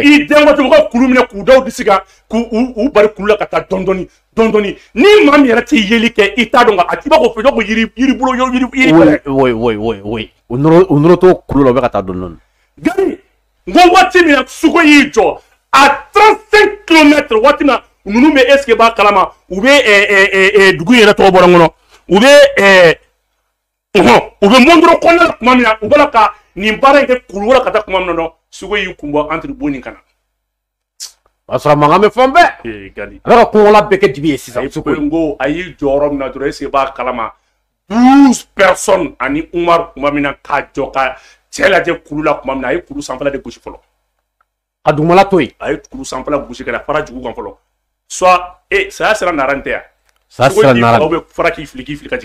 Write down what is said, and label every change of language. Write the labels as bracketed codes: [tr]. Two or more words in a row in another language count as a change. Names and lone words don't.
[bm] i den waati u ka kulu minɛ k'u daw disi kan k'u bari kulu la ka taa dɔɔni ni maa min yɛrɛ tɛ yeli kɛ i t'a dɔn a t'i b'a fɔ fɛ ko yiri bolo yiri oui u nɔrɔ to kulu la u bɛ ka taa dɔɔni Gani n ko waati min na Sukoyi y'i jɔ à 35 km waati min na ninnu bɛ est-ce que b'a kalama u bɛ dugu yɛrɛ tɔgɔ bɔra n kɔnɔ u bɛ Mondoro kɔnɔna la tuma min na u b'a la ka nin baara in kɛ kulu wɛrɛ ka taa tuma min na Sukoyi y'i kun bɔ entre bon ni kana o y'a sɔrɔ mankan bɛ fɛn bɛɛ Gani a bɛ ka kɔngɔla bɛɛ kɛ dibi ye sisan Sukoyi n ko a y'i jɔ yɔrɔ min na dɔrɔn est-ce que b'a kalama 12 personnes ani Umar tuma min na k'a jɔ ka cɛ lajɛ kulu la tuma min na a ye kulu sanfɛla de gosi fɔlɔ a dugumala to yen a ye kulu sanfɛla gosi ka na fara jugu kan fɔlɔ soit saya sera naran tɛ yan saya sera naran aw bɛ fara k'i fili ka jigin